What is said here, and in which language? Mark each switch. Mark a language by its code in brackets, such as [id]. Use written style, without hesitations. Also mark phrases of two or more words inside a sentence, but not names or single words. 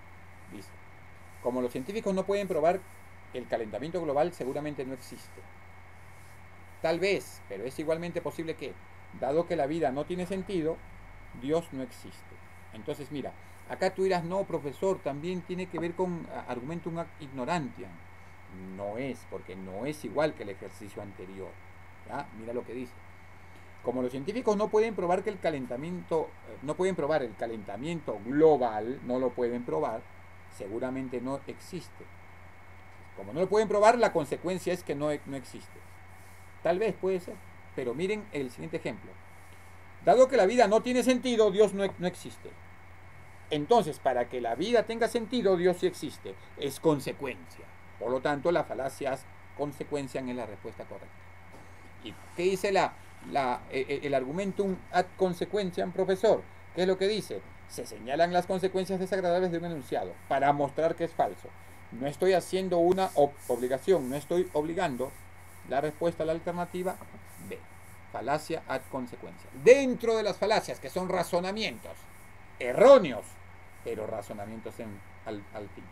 [es] Dice, como los científicos no pueden probar el calentamiento global, seguramente no existe. Tal vez, pero es igualmente posible que, dado que la vida no tiene sentido, Dios no existe. Entonces, mira, acá tú dirás, no, profesor, también tiene que ver con [la] argumentum ad ignorantiam. [es] No es, porque no es igual que el ejercicio anterior. ¿Ya? Mira lo que dice. Como los científicos no pueden probar que el calentamiento, no pueden probar el calentamiento global, no lo pueden probar, seguramente no existe. Como no lo pueden probar, la consecuencia es que no existe. Tal vez puede ser, pero miren el siguiente ejemplo. Dado que la vida no tiene sentido, Dios no existe. Entonces, para que la vida tenga sentido, Dios sí existe. Es consecuencia. Por lo tanto, las falacias consecuencian en la respuesta correcta. ¿Y qué dice el [la] argumentum ad consequentiam, [es] profesor? ¿Qué es lo que dice? Se señalan las consecuencias desagradables de un enunciado para mostrar que es falso. No estoy haciendo una obligación, no estoy obligando. La respuesta a la alternativa B. Falacia ad consecuencia. Dentro de las falacias, que son razonamientos erróneos, pero razonamientos al fin.